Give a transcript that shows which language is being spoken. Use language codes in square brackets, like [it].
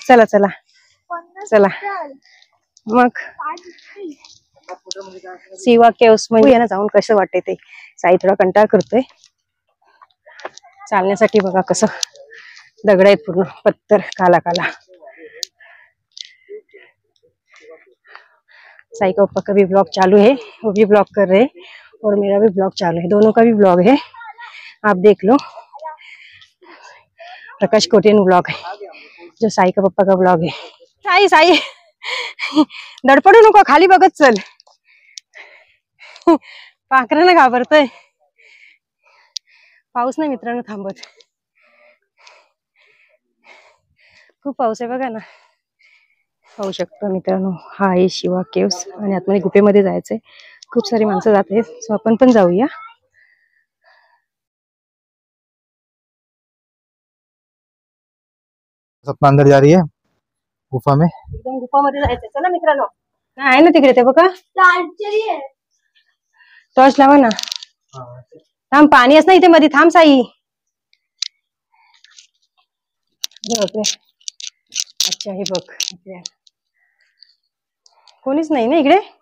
[mr] चला चला चला मग शिवा केव्स म्हणजे ना जाऊन कसं वाटते ते. साई थोडा कंटाळ करतोय. चालण्यासाठी बघा कसं दगड आहेत पूर्ण [hi] पत्थर काला काला. साई का पप्पा का भी ब्लॉग चालू है. वो भी ब्लॉग कर रहे और मेरा भी ब्लॉग चालू है. दोनों का भी ब्लॉग है आप देख लो. प्रकाश कोटेन ब्लॉग है जो साई का पप्पा का ब्लॉग है. [mr] साई साई दडपडू नको खाली बघत चल. पाखरांना घाबरतोय. पाऊस नाही मित्रांनो थांबत. खूप पाऊस आहे बघा ना. पाहू शकता मित्रांनो हा आहे शिवा केव्स आणि आतमध्ये गुफेमध्ये जायचंय. खूप सारी माणसं जात आहेत. सो आपण पण जाऊया. [hi] सपना अंदर जा रही है गुफा में. [mr] एकदम गुफामध्ये जायचंय. चला मित्रांनो आहे ना तिकडे ते बघा टॉर्च लावा ना. थांब पाणी असं इथे मध्ये. थांब साई. अच्छा हे बघ इकडे कोणीच नाही ना इकडे.